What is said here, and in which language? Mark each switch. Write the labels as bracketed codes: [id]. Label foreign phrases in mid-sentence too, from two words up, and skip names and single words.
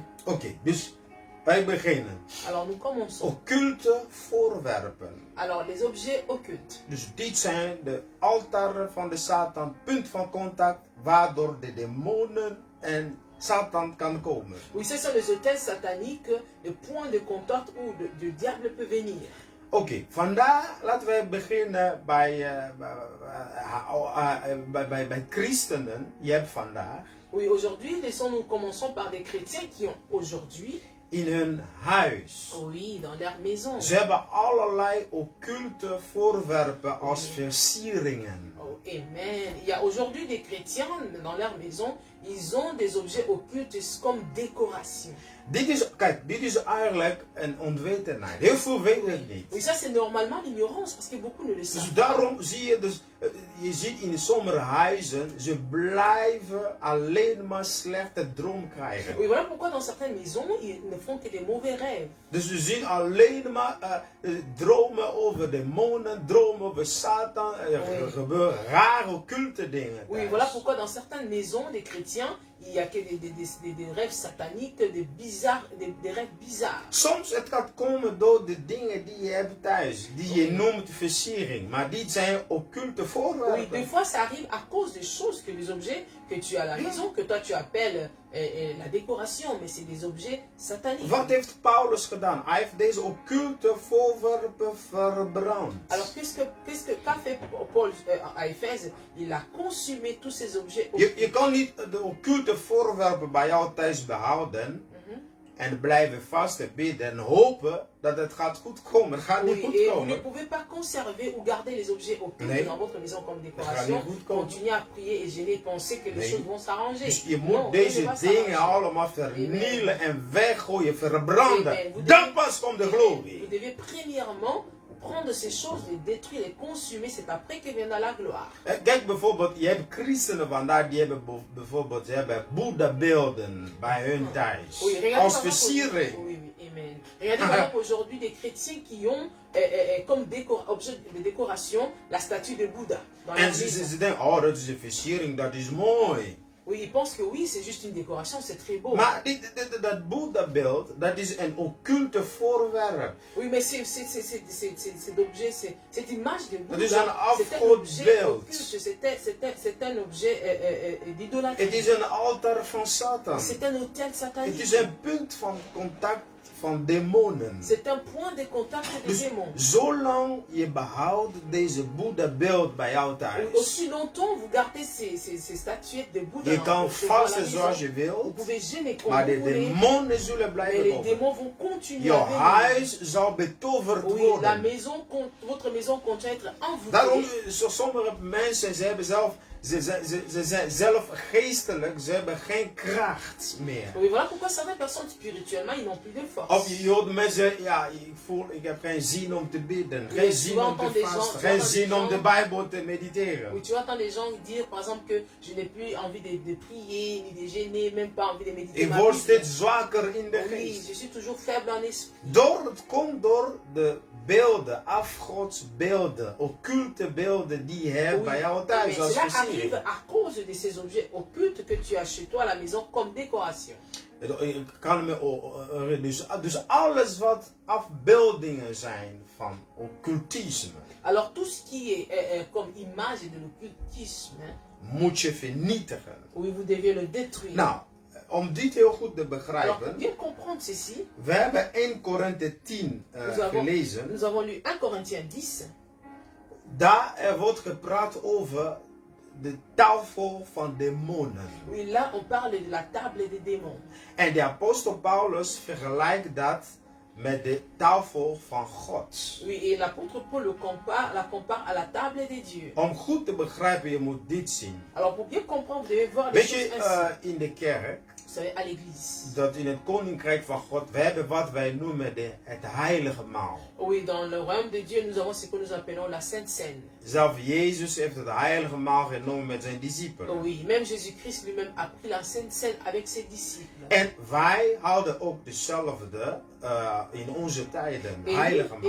[nl] Oké, dus wij beginnen. [fr] Alors nous commençons. [nl] Occulte voorwerpen. [fr] Alors les objets occultes. [nl] Dus dit zijn de altaren van de Satan, punt van contact, waardoor de demonen en Satan kan komen. [fr] Oui, ce sont les hôtels sataniques, le point de contact où le diable peut venir. [nl] Oké, vandaar laten we beginnen bij christenen. Je hebt vandaag [fr] Oui, aujourd'hui, commençons par des chrétiens qui ont aujourd'hui, [nl] in hun huis. [fr] oui, dans leur maison. [nl] Ze hebben allerlei occulte voorwerpen als versieringen. [fr] Oh, amen. Il y a aujourd'hui des chrétiens dans leur maison, ils ont des objets occultes comme décoration. [nl] Dit is eigenlijk een onwetendheid. Heel veel weten het niet. [fr] Oui, ça c'est normalement l'ignorance parce que beaucoup ne le savent [nl] Dus [fr] pas. [nl] daarom zie je dus, je ziet in sommige huizen, ze blijven alleen maar slechte droom krijgen. [fr] Oui, voilà pourquoi dans certaines maisons, ils ne font que des mauvais rêves. [nl] Dus ze zien alleen maar dromen over demonen, dromen over Satan, er gebeuren rare occulte dingen. [fr] Oui, [nl] thuis. [fr] voilà pourquoi dans certaines maisons des chrétiens, il n'y a que des rêves sataniques, des rêves bizarres. [nl] Soms het kan komen door de dingen die je hebt thuis, die je noemt versiering, maar dit zijn occulte [fr] Oui, [nl] voorwerpen. [fr] des fois ça arrive à cause des choses que les objets que tu as à la maison, que toi tu appelles la décoration, mais c'est des objets sataniques. [nl] Wat heeft Paulus gedaan? Hij heeft deze occulte voorwerpen verbrand. [fr] Alors qu'a fait Paul à Éphèse? Il a consumé tous ces objets occultes. [nl] Je kan niet de occulte voorwerpen bij jou thuis behouden en blijven vasten, bidden en hopen dat het gaat goed komen. Het gaat niet [fr] Oui, [nl] goed [fr] et vous ne [nl] komen. [fr] pouvez pas conserver ou garder les objets occultes [nl] Nee. [fr] dans votre maison comme [nl] gaat [fr] décoration, [nl] niet goed komen. [fr] continuer à prier et gêner et penser que les [nl] Nee. [fr] choses vont s'arranger. [nl] Dus je [fr] Non, [nl] moet [fr] ça ne [nl] deze [fr] va pas [nl] dingen [fr] s'arranger. [nl] allemaal vernielen en weggooien, verbranden. [fr] Amen. [nl] Dan pas komt de [fr] Vous [nl] glorie. [fr] devez premièrement prendre ces choses, les détruire, les consumer, c'est après que viendra la gloire. [nl] Kijk bijvoorbeeld, je hebt christenen vandaag die hebben bijvoorbeeld Boeddha-beelden bij hun thuis. [fr] Oui, regardez [nl] Als [fr] par exemple, [nl] versiering. [fr] oui, amen. Regardez par exemple aujourd'hui des chrétiens qui ont comme objet de décoration la statue de Bouddha. Dans [nl] En [fr] leur [nl] ze [fr] maison. [nl] denken, oh dat is een versiering, dat is mooi. [fr] Oui, ils pensent que oui, c'est juste une décoration, c'est très beau. [nl] Maar dat Boeddha-beeld, dat is een occulte voorwerp. [fr] Oui, mais cet objet, cette image de [nl] Dat is [fr] Bouddha, [nl] een [fr] c'est un objet [nl] afgodbeeld. [fr] occulte, c'est un objet [nl] Het [fr] d'idolâtrie. [nl] is een altaar van Satan. [fr] C'est un autel [nl] Het [fr] satanique. [nl] is een punt van contact van demonen. [fr] C'est un point de contact des [nl] Dus [fr] démons. [nl] zolang je behoudt deze Boeddha-beeld bij jou thuis. [fr] Aussi longtemps vous gardez ces statuettes de Bouddha. [nl] Je kan [fr] chez vous à la [nl] vasten [fr] maison, [nl] zoals je [fr] vous [nl] wilt, [fr] pouvez gêner comme [nl] maar [fr] vous [nl] de [fr] voulez, [nl] demonen zullen [fr] mais [nl] blijven [fr] les [nl] komen. [fr] démons vont continuer [nl] Je [fr] à venir. [nl] huis zal betoverd [fr] Oui, la [nl] worden. [fr] maison, votre maison continue à être [nl] Daarom, [fr] envoûtée. [nl] sommige mensen, ze zijn zelf geestelijk, ze hebben geen kracht meer. [fr] Oui, voilà pourquoi certaines personnes spirituellement, ils n'ont plus de force. [nl] Of je hoort mensen, ja, ik heb geen zin om te bidden, geen zin om te vasten, geen zin om de Bijbel te mediteren. [fr] Oui, tu entends les gens dire, par exemple, que je n'ai plus envie de prier, ni de jeûner, même pas envie de méditer. [nl] Ik word steeds zwakker in de [fr] Oui, [nl] geest. [fr] je suis toujours faible en esprit. [nl] Het komt door de beelden, afgodsbeelden, occulte beelden die je hebt bij jou [fr] mais [nl] thuis als [fr] cela arrive [nl] versiering. [fr] à cause de ces objets occultes que tu as chez toi à la maison comme décoration. [nl] Dus alles wat afbeeldingen zijn van occultisme, [fr] Alors tout ce qui est comme image de l'occultisme, [nl] moet je vernietigen. [fr] oui, vous devez le détruire. [nl] Nou, om dit heel goed te [fr] Alors pour [nl] begrijpen, [fr] bien comprendre ceci, [nl] we hebben 1 Korinthe 10 gelezen. [fr] nous avons lu 1 Corinthiens 10. [nl] Daar wordt gepraat over de tafel van demonen. [fr] Oui, là on parle de la table des démons. [nl] En de apostel Paulus vergelijkt dat met de tafel van God. [fr] Oui, et l'apôtre Paul la compare à la table des dieux. [nl] Om goed te begrijpen, je moet dit zien. [fr] Alors pour bien comprendre, vous devez voir les [nl] Weet [fr] choses [nl] je, [fr] ainsi. [nl] in de kerk, [fr] Vous savez, à l'église. [nl] dat in het koninkrijk van God, we hebben wat wij noemen het heilige maal. [fr] Oui, dans le royaume de Dieu, nous avons ce que nous appelons la Sainte Seine. [nl] Zelf Jezus heeft het heilige maal genomen met zijn discipelen. [fr] Oui, même Jésus-Christ lui-même a pris la Sainte Seine avec ses disciples. [nl] En wij houden ook dezelfde in onze tijden, heilige maal.